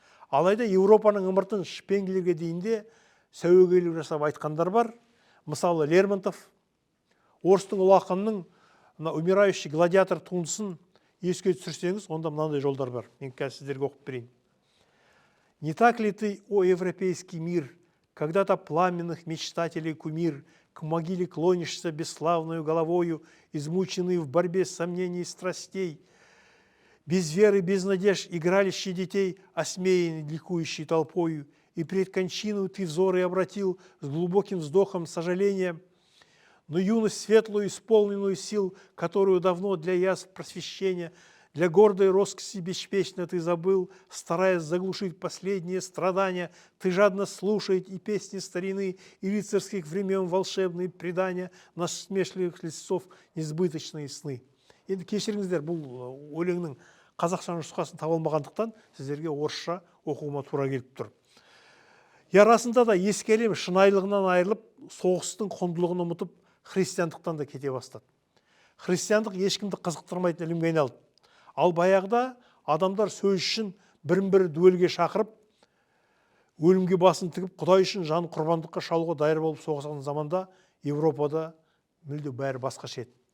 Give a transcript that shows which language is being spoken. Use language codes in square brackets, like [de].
[kk] Алайда Европаның ымыртын Шпенглерге дейінде сәуегейлік жасап айтқандар бар. Мысалы Лермонтов, орыстың ұлы ақынның «Умирающий гладиатор» туындысын еске түсірсеңіз, онда мынандай жолдар бар. Мен қазір сіздерге оқып берейін. [ru] Не так ли ты, о европейский мир, когда-то пламенных мечтателей кумир, к могиле клонишься бесславную головою, измученный в борьбе сомнений и страстей, без веры, без надежд, игралище детей, осмеянный ликующей толпою, и пред кончину ты взоры обратил с глубоким вздохом сожаления, но юность светлую, исполненную сил, которую давно для язв просвещения, для гордой роскоши беспечно ты забыл, стараясь заглушить последние страдания, ты жадно слушай и песни старины, и рыцарских времен волшебные предания, насмешливых листов несбыточные сны. [kk] Енді кешіріңіздер, бұл өлеңнің қазақша нұсқасын таба алмағандықтан сіздерге орысша оқуыма тура келіп тұр. Ярасында да ескі әлем шынайылығынан айырылып, соғыстың құндылығын ұмытып, христиандықтан да кете бастады. Христиандық ешкімді қызықтырмайтын ілімге айналды. Ал баяғыда адамдар сөз үшін бірін-бірі дуэльге шақырып, өлімге басын тігіп, Құдай үшін жан құрбандыққа шалуға дайыр болып соғысқан заманда Европада мүлде бәрі басқаша еді.